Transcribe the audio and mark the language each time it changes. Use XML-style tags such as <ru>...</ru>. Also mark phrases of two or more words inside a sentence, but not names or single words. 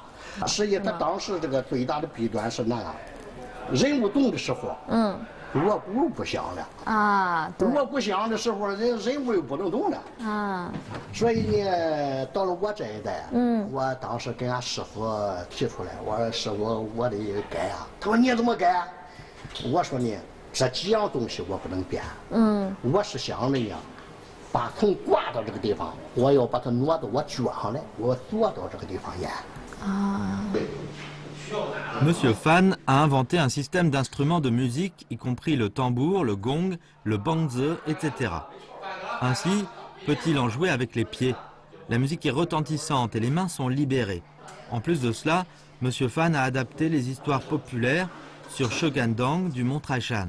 <zh>实际他当时这个最大的弊端是那样，人物动的时候，锣鼓不响了锣鼓响的时候，人物又不能动了所以呢，到了我这一代，我当时跟俺师傅提出来，我说师傅，我得改啊。他说你怎么改？我说呢，这几样东西我不能变。我是想着呀，把从挂到这个地方，我要把它挪到我脚上来，我坐到这个地方演。</zh> <fr>Monsieur Fan a inventé un système d'instruments de musique, y compris le tambour, le gong, le bangzi, etc. Ainsi, peut-il en jouer avec les pieds. La musique est retentissante et les mains sont libérées. En plus de cela, Monsieur Fan a adapté les histoires populaires sur Shogandang du mont Traishan.</fr>